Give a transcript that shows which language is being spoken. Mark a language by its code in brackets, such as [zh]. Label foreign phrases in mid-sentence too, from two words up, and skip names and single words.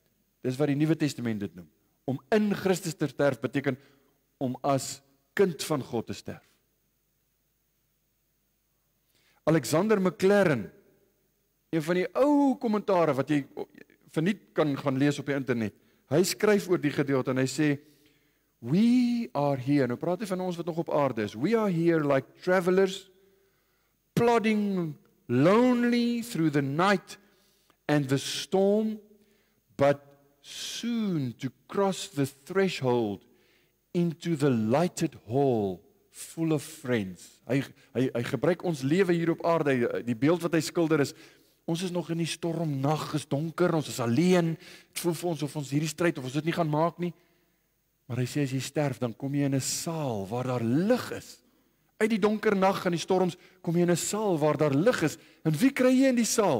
[af] Dis wat die Nuwe Testament dit noem. Om in Christus te sterf beteken om as kind van God te sterf. Alexander Maclaren, een van die ou kommentare wat jy verniet kan gaan lees op die internet. Hy skryf oor die gedeelte en hy sê, [en] we are here, [af] nou praat hy van ons wat nog op aarde is, [en] we are here like travelers, plodding lonely through the night and the storm, but soon to cross the threshold into the lighted hall full of friends. [af] Hy gebruik ons lewe hier op aarde, die beeld wat hy skilder is, ons is nog in die stormnag, is donker, ons is alleen, het voel vir ons of ons hierdie stryd, of ons dit nie gaan maak nie, maar hy sê as jy sterf, dan kom jy in 'n saal waar daar lig is. Uit die donker nag en die storms, kom jy in 'n saal waar daar lig is, en wie kry jy in die saal?